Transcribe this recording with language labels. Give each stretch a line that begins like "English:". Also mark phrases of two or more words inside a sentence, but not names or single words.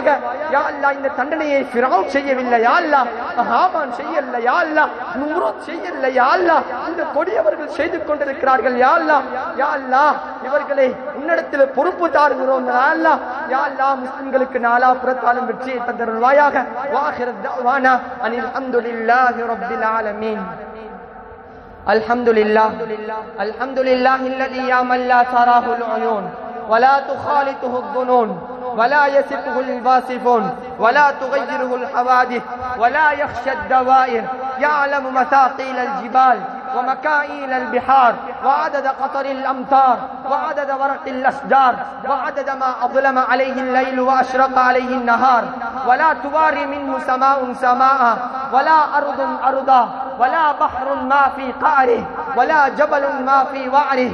Arabic: يا الله
Tamil: இந்த தண்டனையை ஃபிரௌன் செய்யவில்லை
Arabic: يا الله,
Tamil: ஹாமான் செய்யல
Arabic: يا الله,
Tamil: நம்ரூத் செய்யல
Arabic: يا الله,
Tamil: இந்த கொடியவர்கள் செய்து கொண்டிருக்கிறார்கள்
Arabic: يا الله. يا الله
Tamil: இவர்களை உன்னிடத்தில் பொறுப்பு தாருகிறோம்
Arabic: يا الله. يا الله
Tamil: முஸ்லிம்களுக்கு நாலா புறத்தாலும் வெற்றியை தந்தருள்வாயாக.
Arabic: وآخر دعوانا أن الحمد لله رب العالمين. الحمد لله الذي يا من لا تراه العيون ولا تخالطه الظنون ولا يسفه الواصفون ولا تغيره الحوادث ولا يخشى الدوائر، يعلم مثاقيل الجبال ومكائن البحار وعدد قطر الأمطار وعدد ورق الأشجار وعدد ما أظلم عليه الليل وأشرق عليه النهار، ولا تواري منه سماء سماء ولا أرض أرضا ولا بحر ما في قعره ولا جبل ما في وعره.